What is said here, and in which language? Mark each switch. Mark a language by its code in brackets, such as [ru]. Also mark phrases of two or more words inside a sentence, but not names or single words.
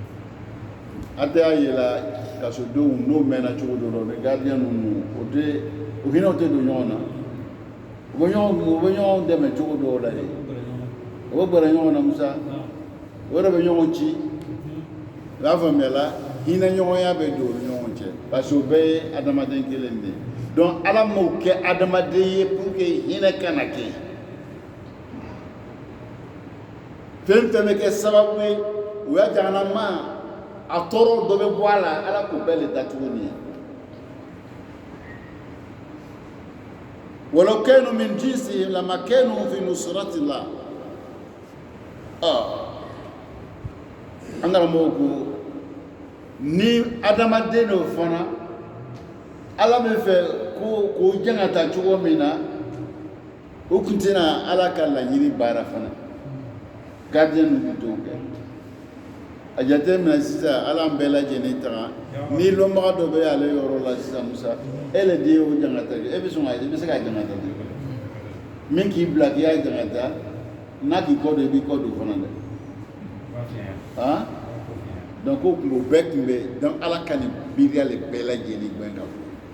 [bm] Ate ayela kasodenw n'o mɛnna cogo dɔ la o ni gardien ninnu o tɛ o hinɛ tɛ don ɲɔgɔn na u bɛ ɲɔgɔn dɛmɛ cogo dɔw la de o bɛ gbɛrɛ ɲɔgɔn na Musa o yɛrɛ bɛ ɲɔgɔn ci i b'a faamuya la hinɛ ɲɔgɔnya bɛ don u ni ɲɔgɔn cɛ [fr] parce que [bm] o bɛɛ ye adamaden kelen de ye donc Ala m'o kɛ adamaden ye [fr] pour que [bm] hinɛ kana kɛ fɛn fɛn bɛ kɛ sababu ye u ya jamana ma a tɔɔrɔ dɔ bɛ bɔ a la Ala k'o bɛɛ le datugu ni ye [ar] ولو كانوا من جنسه لما كانوا في نصرة الله [bm] an karamɔgɔ ko ni adamaden dɔ fana Ala bɛ fɛ k'o janga ta cogo min na o tun tɛna Ala ka laɲini baara fana gardien ninnu t'o kɛ a jateminɛ sisan Ala an bɛɛ lajɛlen taga ni lɔnbaga dɔ bɛ ale yɔrɔ la sisan Musa e le de y'o janga ta e bɛ sɔn ka e bɛ se k'a janga ta min k'i bila k'i y'a janga ta n'a k'i kɔ don i b'i kɔ don fana dɛ donc o bɛɛ tun bɛ donc Ala ka nin miiriya le bɛɛ lajɛlen gbɛn ka bɔ